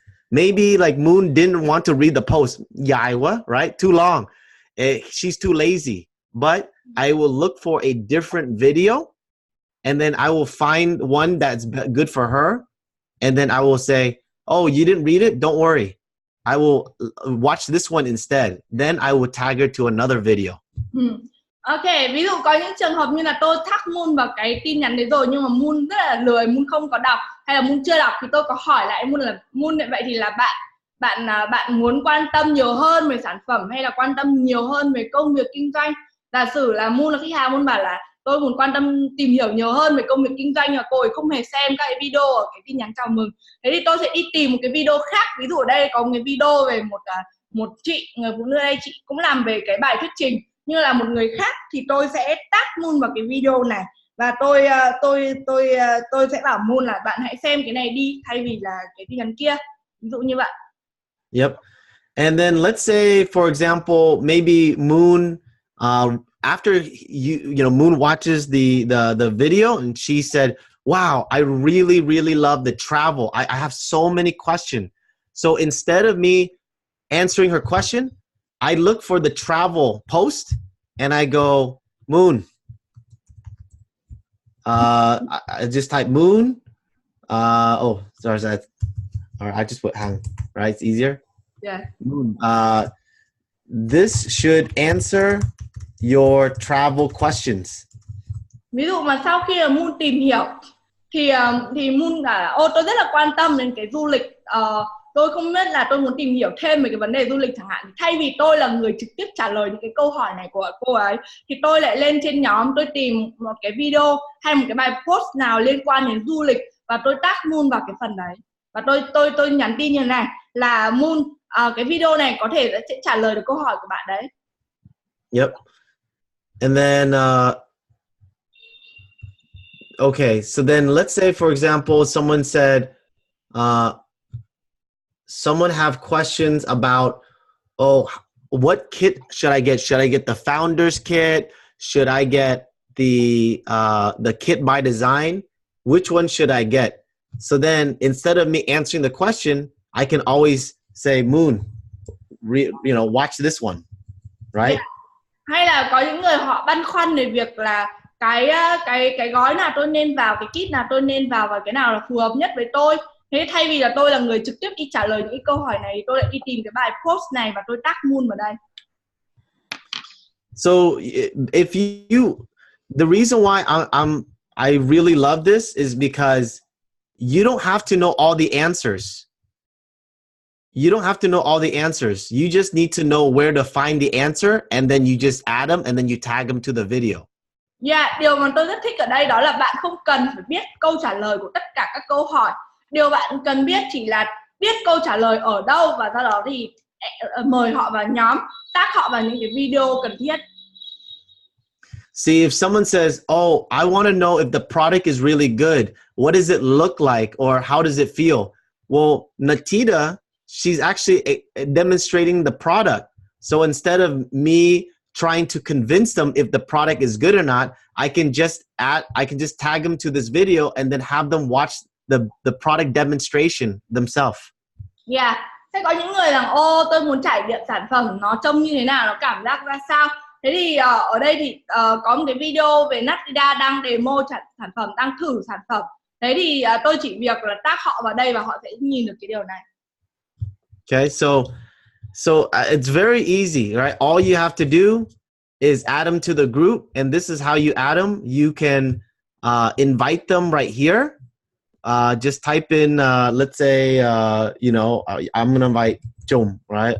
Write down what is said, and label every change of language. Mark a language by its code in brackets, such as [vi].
[en] Maybe like Moon didn't want to read the post. Yaiwa, right? Too long. She's too lazy. But I will look for a different video, and then I will find one that's good for her. And then I will say, oh, you didn't read it? Don't worry. I will watch this one instead. Then I will tag her to another video. [vi] Ok, ví dụ có những trường hợp như là tôi tag Moon vào cái tin nhắn đấy rồi, nhưng mà Moon rất là lười, Moon không có đọc, hay là Moon chưa đọc, thì tôi có hỏi lại Moon là Moon, vậy thì là bạn muốn quan tâm nhiều hơn về sản phẩm hay là quan tâm nhiều hơn về công việc kinh doanh. Giả sử là Moon là khách hàng, Moon bảo là tôi muốn quan tâm tìm hiểu nhiều hơn về công việc kinh doanh, và cô ấy không hề xem các cái video ở cái tin nhắn chào mừng. Thế thì tôi sẽ đi tìm một cái video khác. Ví dụ ở đây có một cái video về một chị, người phụ nữ đây, chị cũng làm về cái bài thuyết trình như là một người khác, thì tôi sẽ tag Moon vào cái video này, và tôi sẽ bảo Moon là bạn hãy xem cái này đi thay vì là cái tin nhắn kia, ví dụ như vậy. [en] Yep. And then let's say, for example, maybe Moon, after Moon watches the video and she said, wow, I really, really love the travel. I have so many questions. So instead of me answering her question, I look for the travel post and I go, Moon. I just type Moon. Oh, sorry. All right, I just put hang, right? It's easier. Yeah. Moon. This should answer your travel questions. [vi] Ví dụ mà sau khi là Moon tìm hiểu thì Moon là tôi rất là quan tâm đến cái du lịch, tôi không biết là tôi muốn tìm hiểu thêm về cái vấn đề du lịch chẳng hạn. Thay vì tôi là người trực tiếp trả lời những cái câu hỏi này của cô ấy, thì tôi lại lên trên nhóm, tôi tìm một cái video hay một cái bài post nào liên quan đến du lịch và tôi tag Moon vào cái phần đấy, và tôi nhắn tin như này là Moon, cái video này có thể sẽ trả lời được câu hỏi của bạn đấy. [en] Yep. And then okay, so then let's say, for example, someone said, someone have questions about, oh, what kit should I get? Should I get the founder's kit? Should I get the kit by design? Which one should I get? So then instead of me answering the question, I can always say, Moon, watch this one, right? Yeah. [vi] Hay là có những người họ băn khoăn về việc là cái gói nào tôi nên vào, cái kit nào tôi nên vào và cái nào là phù hợp nhất với tôi. Thế thay vì là tôi là người trực tiếp đi trả lời những cái câu hỏi này, tôi lại đi tìm cái bài post này và tôi tag Moon vào đây. [en] So if the reason why I really love this is because you don't have to know all the answers. You don't have to know all the answers. You just need to know where to find the answer, and then you just add them, and then you tag them to the video. [vi] Yeah, điều mà tôi rất thích ở đây đó là bạn không cần phải biết câu trả lời của tất cả các câu hỏi. Điều bạn cần biết chỉ là biết câu trả lời ở đâu, và sau đó thì mời họ vào nhóm, tag họ vào những cái video cần thiết. [en] See, if someone says, oh, I want to know if the product is really good, what does it look like, or how does it feel? Well, Natita, she's actually demonstrating the product. So instead of me trying to convince them if the product is good or not, I can just tag them to this video and then have them watch the product demonstration themselves. Yeah. [vi] Thế có những người rằng tôi muốn trải nghiệm sản phẩm nó trông như thế nào, nó cảm giác ra sao. Thế thì ở đây thì có một cái video về Natita đang demo sản phẩm, đang thử sản phẩm. Thế thì tôi chỉ việc là tag họ vào đây và họ sẽ nhìn được cái điều này. [en] Okay, so it's very easy, right? All you have to do is add them to the group, and this is how you add them. You can invite them right here. Just type in, let's say, I'm gonna invite Jung, right?